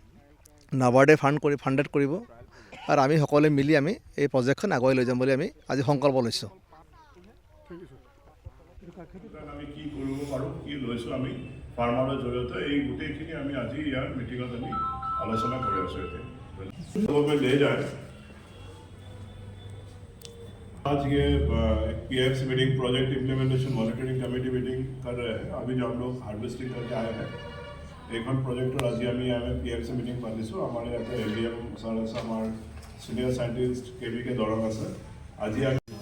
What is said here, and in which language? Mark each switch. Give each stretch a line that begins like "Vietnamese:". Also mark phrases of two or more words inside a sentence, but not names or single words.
Assamese: নাবাৰ্ডে ফাণ্ডেড কৰিব আৰু আমি সকলোৱে মিলি আমি এই প্ৰজেক্টখন আগুৱাই লৈ যাম বুলি আমি আজি সংকল্প লৈছোঁ। আমি কি কৰিব পাৰোঁ, কি লৈছোঁ আমি ফাৰ্মাৰৰ জৰিয়তে, এই গোটেইখিনি আমি আজি ইয়াৰ মিটিঙত আমি আলোচনা কৰি আছোঁ।
Hindi: এতিয়া ले जाए आज ये
English: PFC meeting project implementation monitoring committee meeting
Hindi: कर रहे हैं। अभी जो हम लोग हार्वेस्टिंग करके आए हैं
Assamese: এইখন প্ৰজেক্টৰ আজি আমি PFC মিটিং পাতিছোঁ। আমাৰ ইয়াতে ADM ছাৰ আছে, আমাৰ
English: senior scientist
Assamese: KVK দৰং আছে। আজি আমি